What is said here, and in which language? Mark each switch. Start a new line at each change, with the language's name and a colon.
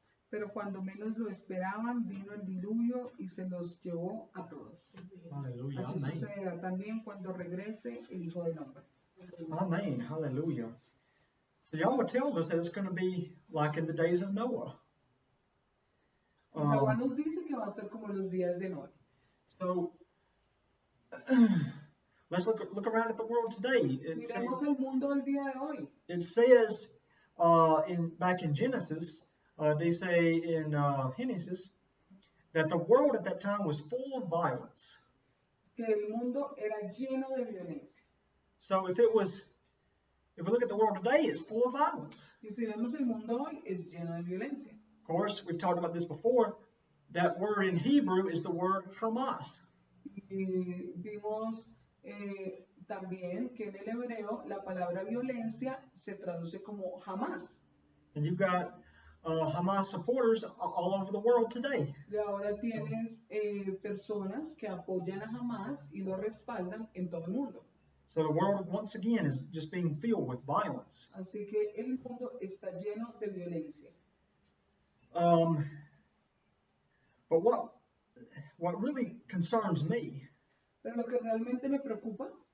Spanish: Pero cuando menos lo esperaban, vino el diluvio y se los llevó a todos. Hallelujah. Así Amen. sucederá también cuando regrese el Hijo del Hombre. Amen. Hallelujah.
English: So Yahweh tells us that it's going to be like in the days of Noah.
Spanish: Jehová nos dice que va a ser como los días de Noé.
English: So let's look around at the world today.
Spanish: Miremos el mundo del día de hoy.
English: It says back in Genesis, they say in Genesis that the world at that time was full of violence.
Spanish: Que el mundo era lleno de violencia.
English: So if we look at the world today, it's full of violence.
Spanish: Y si vemos el mundo hoy, es lleno de violencia.
English: Of course, we've talked about this before. That word in Hebrew is the word Hamas.
Spanish: Y vimos también que en el hebreo la palabra violencia se traduce como jamás.
English: And you've got Hamas supporters all over the world today.
Spanish: Y ahora tienes personas que apoyan a Hamas y lo respaldan en todo el mundo.
English: So the world once again is just being filled with violence.
Spanish: Así que el mundo está lleno de violencia.
English: But what really concerns me
Spanish: Pero lo que realmente me preocupa